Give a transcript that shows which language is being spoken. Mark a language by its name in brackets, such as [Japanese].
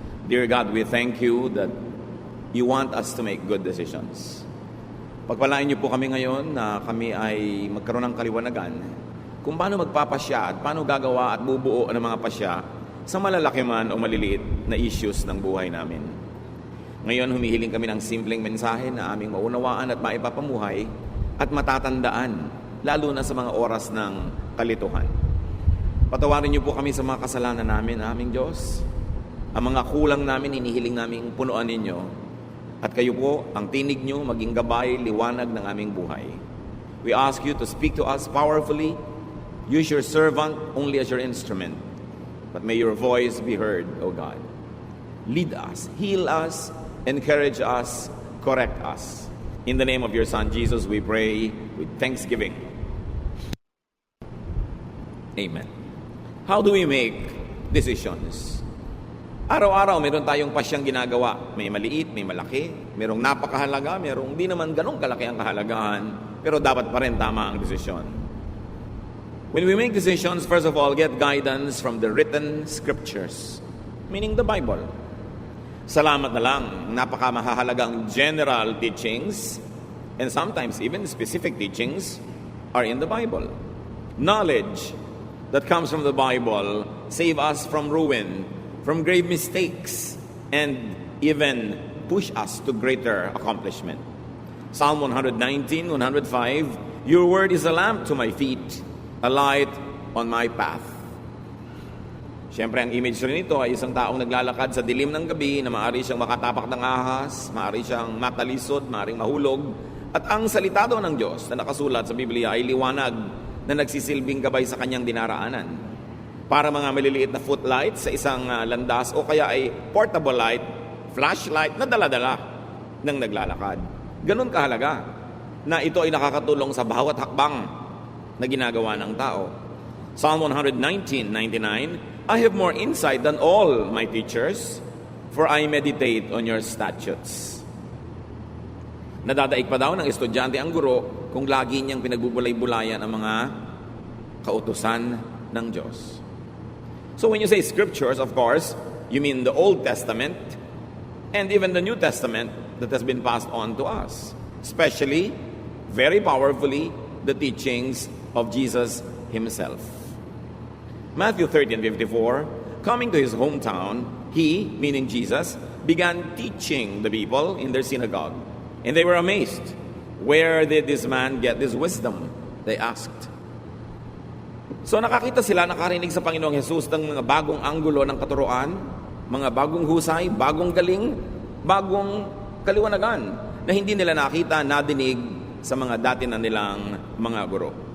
[English] Dear God, we thank you that you want us to make good decisions. [Filipino] Pagpalain niyo po kami ngayon na kami ay magkaroon ng kaliwanagan kung paano magpapasya at paano gagawa at bubuo ng mga pasya sa malalaki man o maliliit na issues ng buhay namin. Ngayon, humihiling kami ng simpleng mensahe na aming maunawaan at maipapamuhay at matatandaan, lalo na sa mga oras ng kalituhan. Patawarin niyo po kami sa mga kasalanan namin, aming Diyos. Ang mga kulang namin, hinihiling namin punuan ninyo. At kayo po, ang tinig niyo, maging gabay, liwanag ng aming buhay. [English] We ask you to speak to us powerfully. Use your servant only as your instrument. But may your voice be heard, O God. Lead us, heal us, encourage us, correct us. In the name of your Son, Jesus, we pray with thanksgiving. Amen. How do we make decisions? [Filipino] Araw-araw, meron tayong pasyang ginagawa. May maliit, may malaki. Merong napakahalaga, merong di naman ganong kalaki ang kahalagahan. Pero dapat pa rin tama ang desisyon. [English] When we make decisions, first of all, get guidance from the written scriptures. Meaning the Bible. [Filipino] Salamat na lang, napakamahalagang [English] general teachings and sometimes even specific teachings are in the Bible. Knowledge that comes from the Bible save us from ruin, from grave mistakes, and even push us to greater accomplishment. Psalm 119, 105, your word is a lamp to my feet, a light on my path. [Filipino] Siyempre, ang image rin ito ay isang taong naglalakad sa dilim ng gabi na maaari siyang makatapak ng ahas, maaari siyang matalisod, maaaring mahulog. At ang salita daw ng Diyos na nakasulat sa Biblia ay liwanag na nagsisilbing gabay sa kanyang dinaraanan. Para mga maliliit na footlight sa isang landas o kaya ay portable light, flashlight na dala-dala ng naglalakad. Ganun kahalaga na ito ay nakakatulong sa bawat hakbang na ginagawa ng tao. [English] Psalm 119:99, I have more insight than all my teachers, for I meditate on your statutes. [Filipino] Nadadaig pa daw ng estudyante ang guro kung lagi niyang pinagbubulay-bulayan ang mga kautusan ng Diyos. [English] So when you say scriptures, of course, you mean the Old Testament and even the New Testament that has been passed on to us. Especially, very powerfully, the teachings of Jesus Himself. Matthew 13:54, coming to his hometown, he, meaning Jesus, began teaching the people in their synagogue. And they were amazed. Where did this man get this wisdom? They asked. [Filipino] So nakakita sila, nakarinig sa Panginoong Jesus ng mga bagong anggulo ng katuruan, mga bagong husay, bagong galing, bagong kaliwanagan na hindi nila nakita, nadinig sa mga dati na nilang mga guro.